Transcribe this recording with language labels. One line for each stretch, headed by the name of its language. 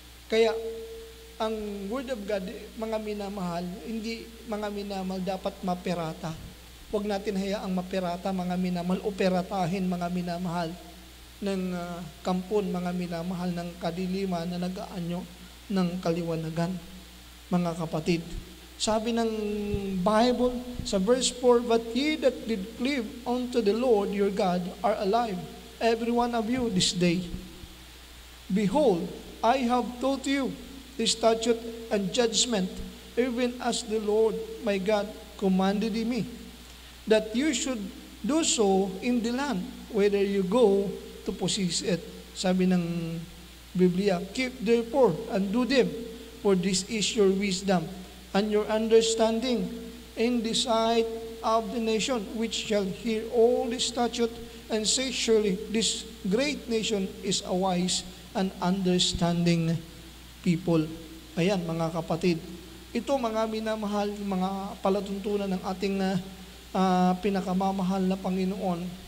Filipino: Kaya ang Word of God, mga minamahal, hindi mga minamahal dapat maperata. Huwag natin hayaang maperata, mga minamahal, o peratahin, mga minamahal, ng kampon, mga minamahal, ng kadiliman na nag-aanyo ng kaliwanagan. Mga kapatid, sabi ng Bible sa verse 4,
English: "But ye that did cleave unto the Lord your God are alive, every one of you this day. Behold, I have taught you the statute and judgment, even as the Lord my God commanded me, that you should do so in the land, whether you go to possess it."
Filipino: Sabi ng Biblia,
English: "Keep therefore and do them, for this is your wisdom and your understanding in the sight of the nation, which shall hear all this statute and say, surely this great nation is a wise and understanding people."
Filipino: Ayan, mga kapatid. Ito, mga minamahal, mga palatuntunan ng ating pinakamamahal na Panginoon.